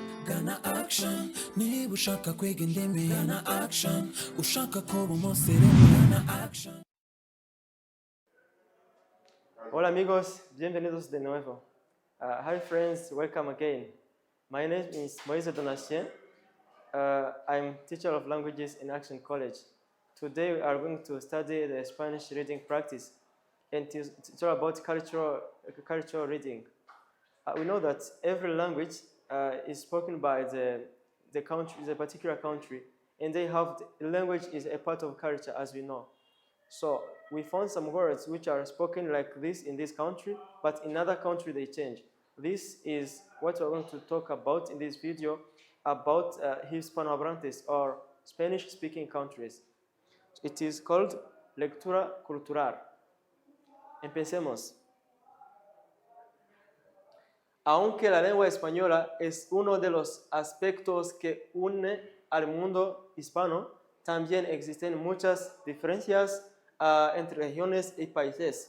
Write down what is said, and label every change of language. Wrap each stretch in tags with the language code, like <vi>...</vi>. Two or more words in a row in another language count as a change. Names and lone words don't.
<rw>gana action niba ushaka kwiga indimi gana action ushaka kuba umusirimu gana action.</rw> <es>Hola amigos, bienvenidos de nuevo.</es> <en>Hi friends, welcome again. My name is Moise Donatien. I'm teacher of languages in Action College. Today we are going to study the Spanish reading practice and to talk about cultural reading. We know that every language is spoken by the country, the particular country, and they have the language is a part of culture, as we know. So we found some words which are spoken like this in this country, but in another country they change. This is what we're going to talk about in this video about Hispanohablantes or Spanish-speaking countries. It is called</en> <es>lectura cultural. Empecemos. Aunque la lengua española es uno de los aspectos que une al mundo hispano, también existen muchas diferencias entre regiones y países.</es>